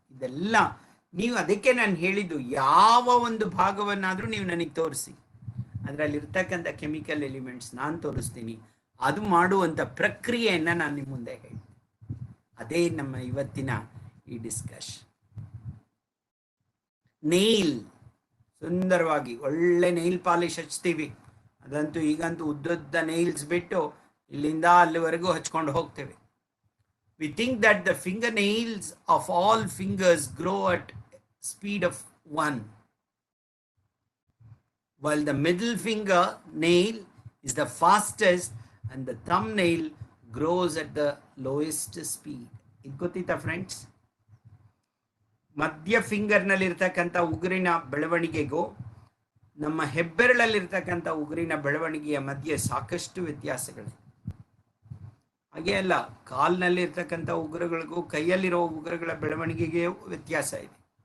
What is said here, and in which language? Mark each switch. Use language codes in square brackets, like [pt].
[kn] ಇದೆಲ್ಲ ನೀವು, ಅದಕ್ಕೆ ನಾನು ಹೇಳಿದ್ದು, ಯಾವ ಒಂದು ಭಾಗವನ್ನಾದರೂ ನೀವು ನನಗೆ ತೋರಿಸಿ, ಅದರಲ್ಲಿರ್ತಕ್ಕಂಥ ಕೆಮಿಕಲ್ ಎಲಿಮೆಂಟ್ಸ್ ನಾನು ತೋರಿಸ್ತೀನಿ, ಅದು ಮಾಡುವಂಥ ಪ್ರಕ್ರಿಯೆಯನ್ನು ನಾನು ನಿಮ್ಮ ಮುಂದೆ ಹೇಳ್ತೀನಿ. ಅದೇ ನಮ್ಮ ಇವತ್ತಿನ ಈ ಡಿಸ್ಕಷನ್. ನೈಲ್, ಸುಂದರವಾಗಿ ಒಳ್ಳೆ ನೈಲ್ ಪಾಲಿಶ್ ಹಚ್ತೀವಿ, ಅದಂತೂ ಈಗಂತೂ ಉದ್ದುದ್ದ ನೈಲ್ಸ್ ಬಿಟ್ಟು ಇಲ್ಲಿಂದ ಅಲ್ಲಿವರೆಗೂ ಹಚ್ಕೊಂಡು ಹೋಗ್ತೇವೆ. [en] We think that the finger nails of all fingers grow at speed of 1, while the middle finger nail is the fastest and the thumbnail grows at the lowest speed. [kn] ಇದು ಗೊತ್ತಿತ್ತಾ friends? ಮಧ್ಯ ಫಿಂಗರ್ನಲ್ಲಿರ್ತಕ್ಕಂಥ ಉಗುರಿನ ಬೆಳವಣಿಗೆಗೂ ನಮ್ಮ ಹೆಬ್ಬೆರಳಲ್ಲಿರ್ತಕ್ಕಂಥ ಉಗುರಿನ ಬೆಳವಣಿಗೆಯ ಮಧ್ಯೆ ಸಾಕಷ್ಟು ವ್ಯತ್ಯಾಸಗಳಿವೆ. ಹಾಗೆ ಅಲ್ಲ, ಕಾಲ್ನಲ್ಲಿರ್ತಕ್ಕಂಥ ಉಗುರುಗಳಿಗೂ ಕೈಯಲ್ಲಿರೋ ಉಗುರುಗಳ ಬೆಳವಣಿಗೆಗೆ ವ್ಯತ್ಯಾಸ ಇದೆ.